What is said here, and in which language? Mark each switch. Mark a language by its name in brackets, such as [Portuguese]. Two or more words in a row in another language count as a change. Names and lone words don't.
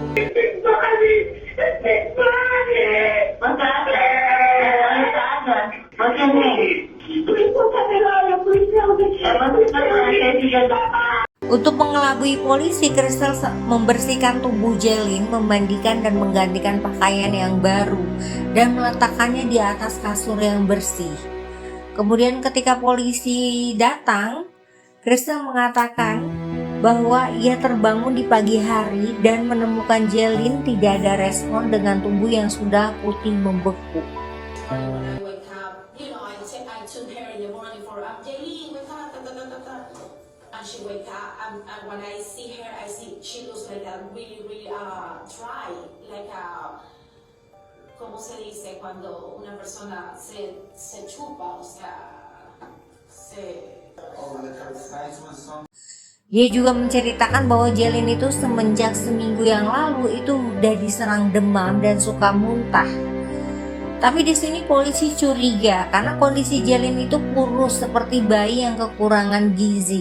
[Indonesian] Untuk mengelabui polisi, Crystal membersihkan tubuh Jailyn, memandikan dan menggantikan pakaian yang baru dan meletakkannya di atas kasur yang bersih. Kemudian ketika polisi datang, Crystal mengatakan bahwa ia terbangun di pagi hari dan menemukan Jailyn tidak ada respon dengan tubuh yang sudah putih membeku. [English] She wake up and when I see her, I see she looks like a really dry, like a, [Spanish] ¿cómo se dice cuando una persona se chupa, o sea, se... [Indonesian] Dia juga menceritakan bahwa Jailyn itu semenjak seminggu yang lalu itu udah diserang demam dan suka muntah. Tapi di sini polisi curiga karena kondisi Jaylin itu kurus seperti bayi yang kekurangan gizi.